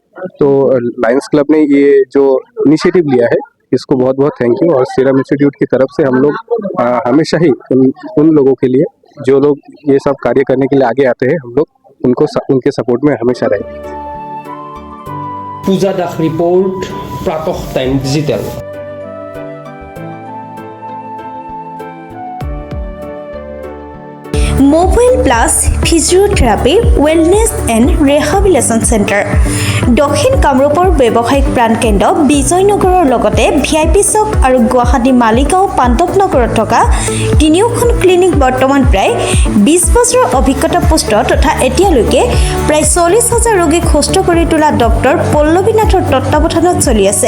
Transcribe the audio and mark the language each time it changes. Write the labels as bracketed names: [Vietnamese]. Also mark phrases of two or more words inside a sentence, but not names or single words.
[Hindi] तो लायंस क्लब ने ये जो इनिशिएटिव लिया है इसको बहुत बहुत [English] thank you. [Hindi] और सीरम इंस्टीट्यूट की तरफ से हम लोग हमेशा ही उन लोगों के लिए जो लोग ये सब कार्य करने के लिए आगे आते हैं, हम लोग उनके सपोर्ट में हमेशा रहेंगे। पूजा दास रिपोर्ट, प्रातः टाइम डिजिटल। [Assamese] মোবাইল প্লাস ফিজিঅ'থেৰাপি ৱেলনেছ এণ্ড ৰিহেবিলিটেশ্যন চেণ্টাৰ, দক্ষিণ কামৰূপৰ ব্যৱসায়িক প্ৰাণকেন্দ্ৰ বিজয়নগৰৰ লগতে VIP চক আৰু গুৱাহাটী মালিগাঁও পাণ্ডৱনগৰত থকা তিনিওখন ক্লিনিক বৰ্তমান প্ৰায় 20 বছৰৰ অভিজ্ঞতা পুষ্ট তথা এতিয়ালৈকে প্ৰায় 40,000 ৰোগীক সুস্থ কৰি তোলা ডক্টৰ পল্লৱী নাথৰ তত্বাৱধানত চলি আছে।